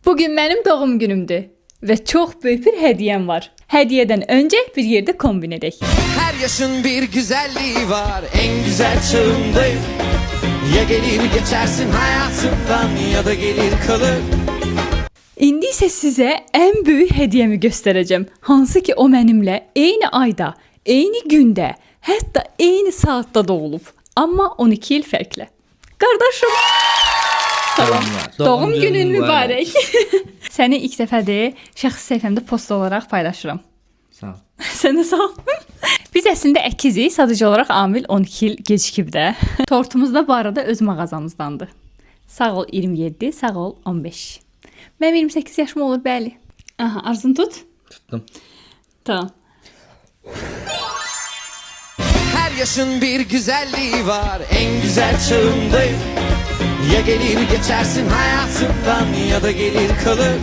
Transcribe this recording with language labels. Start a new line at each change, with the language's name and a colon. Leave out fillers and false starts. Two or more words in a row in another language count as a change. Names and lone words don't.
Azerbaijani: Bugün mənim doğum günümdür və çox böyük bir hədiyyəm var. Hədiyyədən öncə bir yerdə kombin edək.
Turkish: Her yaşın bir güzelliği var, en güzel çağındayım. Ya gelir geçersin hayatımdan ya da gelir kalır.
Azerbaijani: İndi isə sizə ən böyük hədiyyəmi göstərəcəm. Hansı ki o mənimlə eyni ayda, eyni gündə, hətta eyni saatda doğulub. Amma 12 il fərqlə. Qardaşım. Salam. Doğum günün mübarək. Səni ilk dəfədir şəxsi səhifəmdə post olaraq paylaşıram. Sağ ol. Sənə sağ ol. Biz əslində əkizik, sadəcə olaraq Amil 12 il gecikib də. Tortumuz da bu arada öz mağazamızdandır. Sağ ol 27, sağ ol 15. Mənim 28 yaşım olur, bəli. Aha, arzunu tut.
Turkish: Tuttum. Tamam. Her yaşın bir güzelliği var, en güzel çağındayım. Ya gelir geçersin hayatımdan ya da gelir kalır.